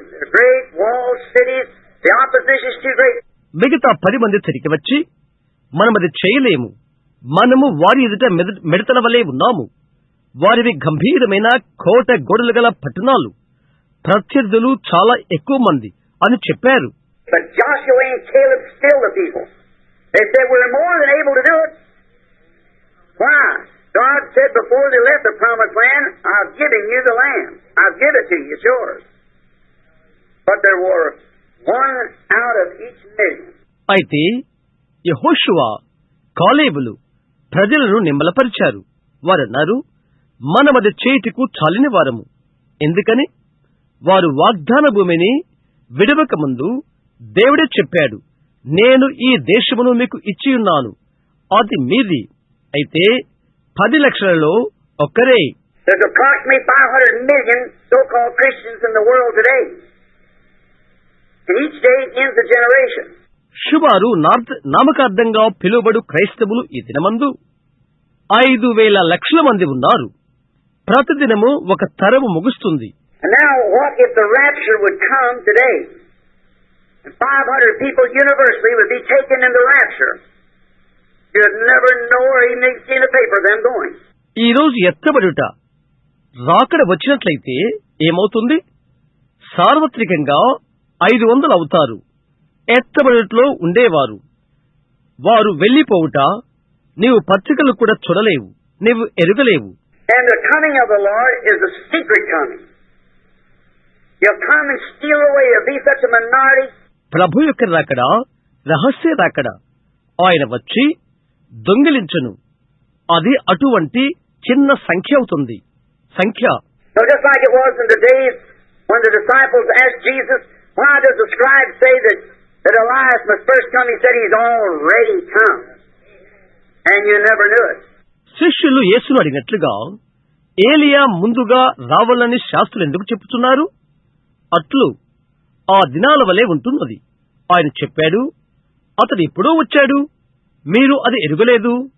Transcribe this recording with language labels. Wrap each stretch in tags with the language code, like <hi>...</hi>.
<en>They're great walls, cities. The opposition is too great.</en> <te>మిగతా 10 మంది తిరిగి వచ్చి మనమది చేయలేము, మనము వారి ఎదుట మిడతల వలె ఉన్నాము. వారివి గంభీరమైన కోట గోడలు గల పట్టణాలు, ప్రత్యర్థులు చాలా ఎక్కువ మంది అని చెప్పారు.</te> <en>But Joshua and Caleb still the people. They said, we're more than able to do it. Why? God said before they left the promised land, I've given you the land. I've given it to you. It's yours. But there were one out of each million.</en> <te>అయితే యెహోషువ కాలేబులు ప్రజలను నిమ్మలపరిచారు. వారన్నారు, మనమది చేయుటకు చాలిన వారము. ఎందుకని? వారు వాగ్దాన భూమిని విడవక ముందు దేవుడే చెప్పాడు, నేను ఈ దేశమును మీకు ఇచ్చియున్నాను, అది మీది. అయితే 10 లక్షలలో ఒక్కరే.</te> <en>There's approximately 500 million so-called Christians in the world today. And each day ends a generation.</en> <te>సుమారు నామకార్థంగా పిలువబడు క్రైస్తవులు ఈ దినమందు 5,000 లక్షల మంది ఉన్నారు. ప్రతిదినము ఒక తరము ముగుస్తుంది.</te> <en>And now what if the rapture would come today? And 500 people universally would be taken in the rapture. You'd never know or even see in the paper them going.</en> <te>ఈ రోజు ఎత్తబడుట రాకడ వచ్చినట్లయితే ఏమవుతుంది? సార్వత్రికంగా 500 అవుతారు. ఎత్తబడుటలో ఉండేవారు వారు వెళ్లిపోవుట నీవు పత్రికలు కూడా చూడలేవు, నీవు ఎరుగలేవు.</te> <en>And the coming of the Lord is a secret coming. He'll come and steal away. There'll be such a minority.</en> <te>ప్రభు యొక్క రాకడ రహస్య రాకడ. ఆయన వచ్చి దొంగిలించును. అది అటువంటి చిన్న సంఖ్య అవుతుంది. సంఖ్య.</te> <en>So just like it was in the days when the disciples asked Jesus, why does the scribe say that Elias must first come? He said he's already come. And you never knew it.</en> <te>శిష్యులు యేసును అడిగినట్లుగా ఏలియా ముందుగా రావాలని శాస్త్రులు ఎందుకు చెప్తున్నారు? అట్లు ఆ దినాల వలె ఉంటున్నది. ఆయన చెప్పాడు, అతడు ఎప్పుడో వచ్చాడు, మీరు అది ఎరుగలేదు.</te>